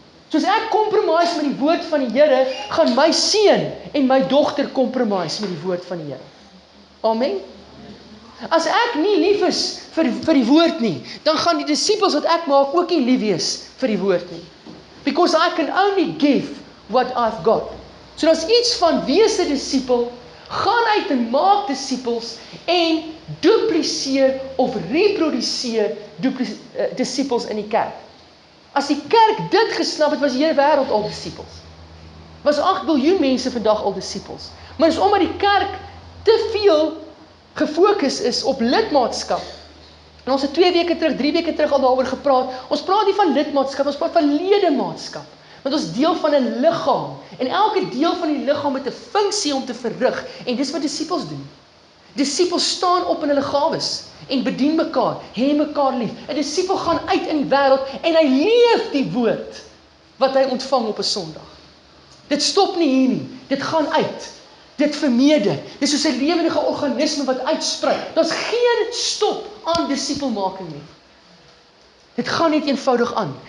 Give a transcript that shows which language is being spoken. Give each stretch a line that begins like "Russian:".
Afrikaans: Soos ek compromise met die woord van die Here, gaan my seun en my dogter compromise met die woord van die Here. Amen. As ek nie lief is vir die woord nie, dan gaan die disipels wat ek maak ook nie lief wees vir die woord nie.
English: Because I can only give what I've got.
Afrikaans: So daar's iets van wees 'n disipel, gaan uit en maak disipels en dupliseer of reproduseer disipels in die kerk. As die kerk dit gesnap het, was die hele wêreld al disipels. Was 8 biljoen mense vandag al disipels. Maar is omdat die kerk te veel gefokus is op lidmaatskap, En ons het 2 weke terug, 3 weke terug al daaroor gepraat. Ons praat nie van lidmaatskap, ons praat van ledemaatskap. Want ons deel van 'n liggaam. En elke deel van die liggaam het 'n funksie om te verrig. En dis wat disippels doen. Disippels staan op in hulle gawes en bedien mekaar, hê mekaar lief. 'n Disipel gaan uit in die wêreld en hy leef die woord wat hy ontvang op 'n Sondag. Dit stop nie hier nie. Dit gaan uit. Dit vermeerder. Dis soos 'n lewendige organisme wat uitsprei. Daar's geen stop aan disipelmaking nie. Dit gaan net eenvoudig aan.